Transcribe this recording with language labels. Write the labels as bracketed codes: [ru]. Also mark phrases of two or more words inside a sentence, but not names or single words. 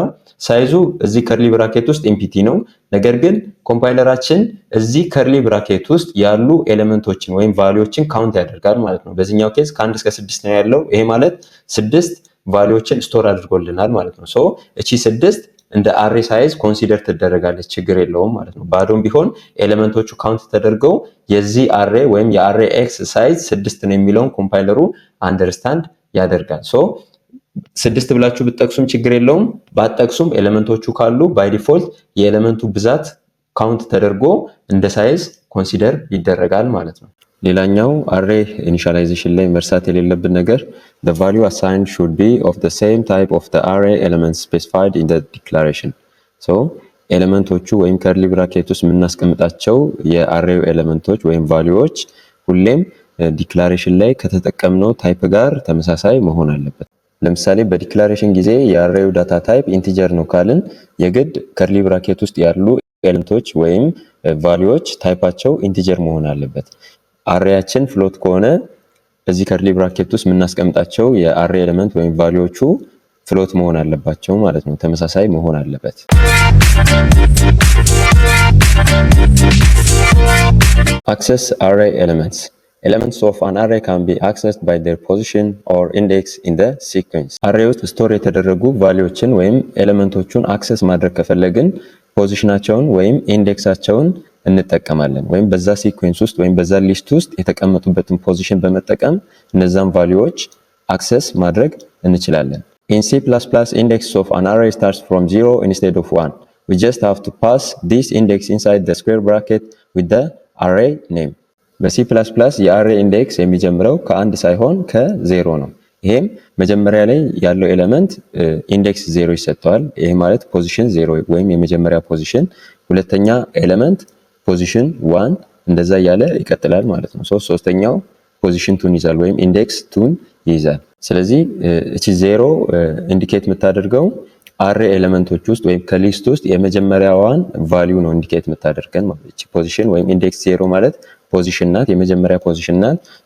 [am] ሳይዙ እዚህ [en] curly bracket [am] ውስጥ ኢምፒቲ ነው። ነገር ግን ኮምፓይለራችን እዚህ [en] curly bracket [am] ውስጥ ያሉ ኤሌመንቶችን ወይም ቫልዩዎችን ካውንት ያደርጋል ማለት ነው። በዚህኛው ኬዝ ከ1 እስከ 6 ነው ያለው። ይሄ ማለት 6 ቫልዩዎችን ስቶር አድርጎልናል ማለት ነው። ሶ እቺ 6 እንደ [en] array size [am] ኮንሲደር ትደረጋለች፣ ችግር የለውም ማለት ነው። ባዶም ቢሆን ኤሌመንቶቹ ካውንት ተደርገው የዚህ አሬ ወይም የአሬ [en] X size [am] 6 ነው የሚለውን ኮምፓይለሩ አንደርስታንድ ያደርጋል። ሶ 6 ብላችሁ ብትጠቅሱም ችግር የለውም፣ ባትጠቅሱም ኤሌመንቶቹ ካሉ [en] by default [am] የኤሌመንቱ ብዛት ካውንት ተደርጎ እንደ ሳይዝ ኮንሲደር ይደረጋል ማለት ነው። ሌላኛው [en] array initialization [am] ላይ መርሳት የሌለብን ነገር [en] the value assigned should be of the same type of the array elements specified in the declaration። so [am] ኤሌመንቶቹ ወይም [en] curly bracket [am] ውስጥ የምናስቀምጣቸው የአሬው ኤሌመንቶች ወይም ቫልዩዎች ሁሌም ዲክላሬሽን ላይ ከተጠቀምነው ታይፕ ጋር ተመሳሳይ መሆን አለበት። ለምሳሌ በዲክላሬሽን ጊዜ የአሬው [en] data type [am] ኢንቲጀር ነው ካልን የግድ [en] curly bracket [am] ውስጥ ያሉ ኤሌመንቶች ወይም ቫልዩዎች ታይፓቸው ኢንቲጀር መሆን አለበት። አሬያችን ፍሎት ከሆነ እዚህ [en] curly bracket [am] ውስጥ የምናስቀምጣቸው የአሬ ኤሌመንት ወይም ቫልዩዎቹ ፍሎት መሆን አለባቸው ማለት ነው። ተመሳሳይ መሆን አለበት። [en] Access array elements. Elements of an array can be accessed by their position or index in the sequence. [am] አሬ ውስጥ ስቶር የተደረጉ ቫልዩዎችን ወይም ኤሌመንቶቹን አክሰስ ማድረግ ከፈለግን ፖዚሽናቸውን ወይም ኢንዴክሳቸውን እንጠቀማለን። ወይም በዛ ሲኩዌንስ ውስጥ ወይም በዛ ሊስት ውስጥ የተቀመጡበትን ፖዚሽን በመጠቀም እነዛን ቫልዩዎች አክሰስ ማድረግ እንችላለን። [en] In C++, index of an array starts from 0 instead of 1. We just have to pass this index inside the square bracket with the array name. [am] በሲ ፕላስ ፕላስ የአሬ ኢንዴክስ የሚጀምረው ከአንድ ሳይሆን ከዜሮ ነው። ይሄም መጀመሪያ ላይ ያለው ኤሌመንት ኢንዴክስ 0 ይሰጠዋል። ይሄ ማለት ፖዚሽን 0 ወይም የመጀመሪያ ፖዚሽን፣ ሁለተኛ ኤሌመንት ፖዚሽን 1 እንደዛ እያለ ይቀጥላል ማለት ነው። ሶስተኛው ፖዚሽን 2 ይዛል ወይም ኢንዴክስ 2 ይይዛል። ስለዚህ እቺ 0 ኢንዲኬት የምታደርገው [en] array elements [am] ውስጥ ወይም ከሊስት ውስጥ የመጀመሪያዋን ቫልዩ ነው ኢንዲኬት የምታደርገን ማለት ነው። እቺ ፖዚሽን ወይም ኢንዴክስ 0 ማለት ፖዚሽን ናት፣ የመጀመሪያ ፖዚሽን ናት።